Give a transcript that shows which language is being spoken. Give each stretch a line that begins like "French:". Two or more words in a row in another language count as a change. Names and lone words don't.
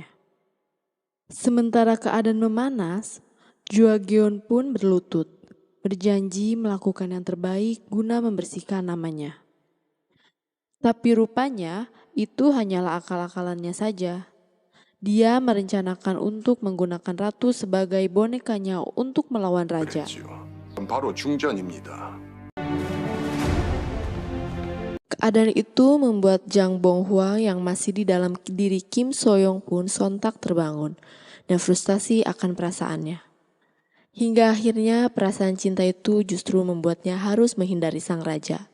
Indonesian: Sementara keadaan memanas, Jua-geun pun berlutut, berjanji melakukan yang terbaik guna membersihkan namanya. Tapi rupanya itu hanyalah akal-akalannya saja. Dia merencanakan untuk menggunakan ratu sebagai bonekanya untuk melawan raja.
Korean: 바로 중전입니다.
Indonesian: Keadaan itu membuat Jang Bonghwa yang masih di dalam diri Kim So-young pun sontak terbangun dan frustasi akan perasaannya. Hingga akhirnya perasaan cinta itu justru membuatnya harus menghindari sang raja.